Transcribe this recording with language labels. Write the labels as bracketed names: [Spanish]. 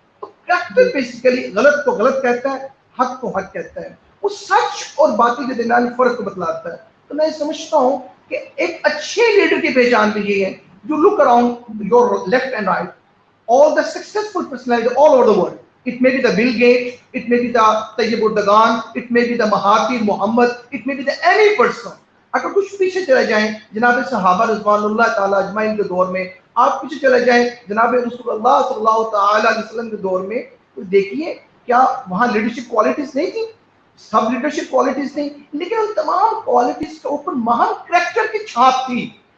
[Urdu] تو character basically غلط کو غلط کہتا ہے, حق کو حق کہتا ہے, وہ سچ اور باطل کے درمیان فرق کو بتلاتا ہے. تو میں سمجھتا ہوں کہ ایک اچھے لیڈر کی پہچان بھی یہ ہے, جو [English] Look around your left and right, all the successful personalities all over the world. It may be the Bill Gates, it may be the Tayyib Erdogan, it may be the Mahathir Mohamad, it may be the any person. [Urdu] اگر کچھ پیچھے چلے جائیں جناب صحابہ رضوان اللہ تعالیٰ اجمعین کے دور میں, آپ پیچھے چلے جائیں جناب رسول اللہ صلی اللہ تعالیٰ علیہ وسلم کے دور میں, تو دیکھیے کیا وہاں لیڈرشپ کوالٹیز نہیں تھی, سب لیڈرشپ کوالٹیز نہیں, لیکن ان تمام کوالٹیز کے اوپر مہان کریکٹر کی چھاپ تھی.